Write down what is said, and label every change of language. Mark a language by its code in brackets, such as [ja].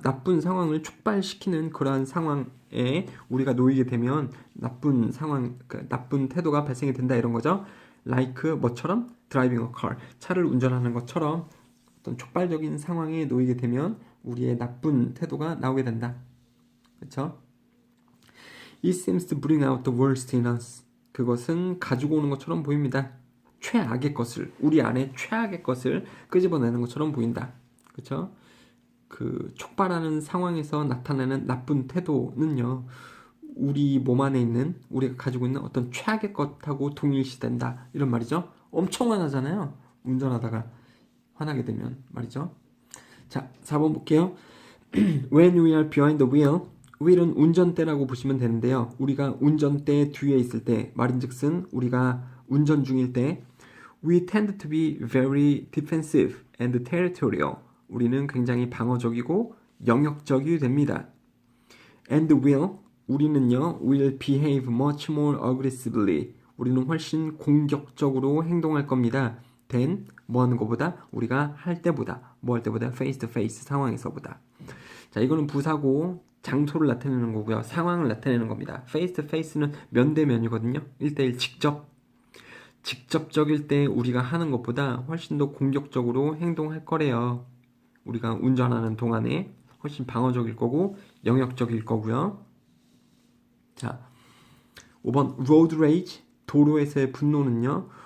[ko] 나쁜 상황을 촉발시키는 그러한 상황에 우리가 놓이게 되면 나쁜 상황, 나쁜 태도가 발생이 된다 이런 거죠. [en] Like [ko] 뭐처럼? [en] Driving a car. [ko] 차를 운전하는 것처럼 어떤 촉발적인 상황에 놓이게 되면 우리의 나쁜 태도가 나오게 된다. 그렇죠? [en] It seems to bring out the worst in us. [ko] 그것은 가지고 오는 것처럼 보입니다. 최악의 것을, 우리 안에 최악의 것을 끄집어내는 것처럼 보인다. 그렇죠? 그 촉발하는 상황에서 나타나는 나쁜 태도는요. 우리 몸 안에 있는, 우리가 가지고 있는 어떤 최악의 것하고 동일시된다. 이런 말이죠. 엄청 화나잖아요. 운전하다가 화나게 되면 말이죠. 자, 4번 볼게요. [en] When we are behind the wheel wheel은 [ko] 운전대라고 보시면 되는데요. 우리가 운전대 뒤에 있을 때 말인즉슨 우리가 운전 중일 때 [en] we tend to be very defensive and territorial. [ko] 우리는 굉장히 방어적이고 영역적이 됩니다. [en] And will [ko] 우리는요 [en] will behave much more aggressively. [ko] 우리는 훨씬 공격적으로 행동할 겁니다. than 뭐 하는 것보다 우리가 할 때보다 뭐 할 때보다 [en] face to face [ko] 상황에서보다. 자, 이거는 부사고 장소를 나타내는 거고요. 상황을 나타내는 겁니다. face to face는 면대면이거든요. 1대1 직접적일 때 우리가 하는 것보다 훨씬 더 공격적으로 행동할 거래요. 우리가 운전하는 동안에 훨씬 방어적일 거고 영역적일 거고요. 자, 5번 road rage 도로에서의 분노는요.